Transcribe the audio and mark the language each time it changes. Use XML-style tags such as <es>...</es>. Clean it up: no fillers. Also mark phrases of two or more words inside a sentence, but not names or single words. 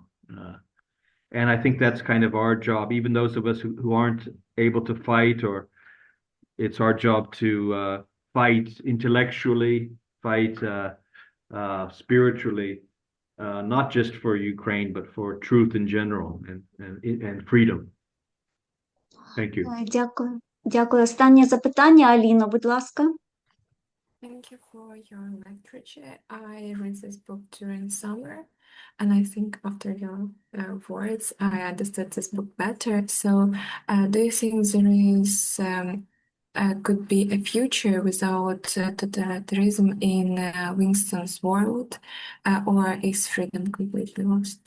<en>And I think that's kind of our job, even those of us who aren't able to fight, or it's our job to fight intellectually, fight spiritually, not just for Ukraine, but for truth in general and freedom. Thank you.</en> <uk>Дякую. Дякую. Останнє запитання, Аліно, будь ласка.</uk> <en>Thank you for your lecture. I read this book during summer, and I think after your words, I understood this book better. So, do you think there is could be a future without totalitarianism in Livingstone's world, or is freedom completely lost?</en>